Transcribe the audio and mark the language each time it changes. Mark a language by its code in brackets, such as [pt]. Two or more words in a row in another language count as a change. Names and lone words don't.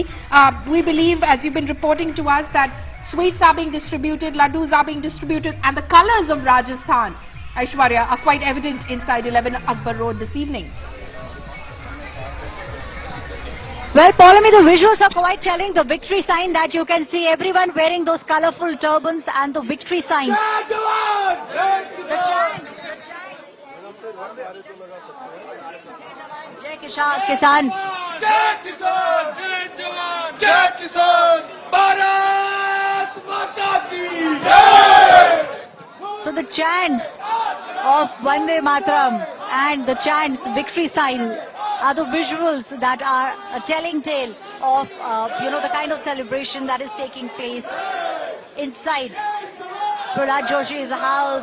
[en] We believe, as you've been reporting to us, that sweets are being distributed, laddus are being distributed, and the colours of Rajasthan, Aishwarya, are quite evident inside 11 Akbar Road this evening. Well, Paulami, the visuals are quite telling. The victory sign that you can see, everyone wearing those colourful turbans and the victory sign. [hi] जय किसान. जय किसान! जय जवान! जय किसान! भारत माता की जय! [en] So the chants of Vande Mataram and the chants victory sign are the visuals that are a telling tale of the kind of celebration that is taking place inside Prahlad Joshi's house.